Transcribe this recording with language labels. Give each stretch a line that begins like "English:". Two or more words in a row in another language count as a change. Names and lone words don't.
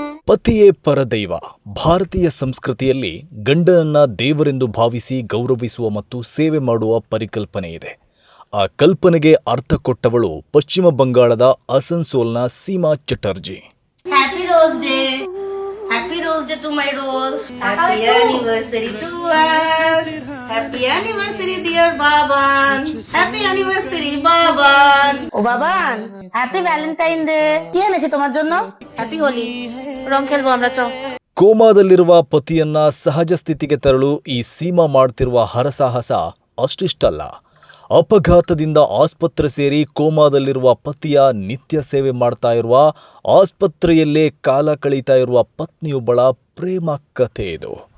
Kannada: ಪತಿಯೇ ಪರದೈವ. ಭಾರತೀಯ ಸಂಸ್ಕೃತಿಯಲ್ಲಿ ಗಂಡನನ್ನ ದೇವರೆಂದು ಭಾವಿಸಿ ಗೌರವಿಸುವ ಮತ್ತು ಸೇವೆ ಮಾಡುವ ಪರಿಕಲ್ಪನೆ ಇದೆ. ಆ ಕಲ್ಪನೆಗೆ ಅರ್ಥ ಕೊಟ್ಟವಳು ಪಶ್ಚಿಮ ಬಂಗಾಳದ ಅಸನ್ಸೋಲ್ನ ಸೀಮಾ ಚಟರ್ಜಿ.
English: Happy Rose Day. Happy Rose Day to my Rose. Happy anniversary to us. Happy anniversary dear Baban. Happy anniversary Baban.
Bangla: ও বাবান,
English: Happy Valentine Day.
Bangla: কি এনেছি তোমার জন্য?
English: Happy Holi.
Bangla: রং খেলবো আমরা, চল।
Kannada: ಕೋಮಾದಲ್ಲಿರುವ ಪತಿಯನ್ನ ಸಹಜ ಸ್ಥಿತಿಗೆ ತರಲು ಈ ಸೀಮಾ ಮಾಡ್ತಿರುವ ಹರಸಾಹಸ ಅಷ್ಟಿಷ್ಟಲ್ಲ. ಅಪಘಾತದಿಂದ ಆಸ್ಪತ್ರೆ ಸೇರಿ ಕೋಮಾದಲ್ಲಿರುವ ಪತಿಯ ನಿತ್ಯ ಸೇವೆ ಮಾಡ್ತಾ ಇರುವ, ಆಸ್ಪತ್ರೆಯಲ್ಲೇ ಕಾಲ ಕಳೀತಾ ಇರುವ ಪತ್ನಿಯೊಬ್ಬಳ ಪ್ರೇಮ ಕಥೆ ಇದು.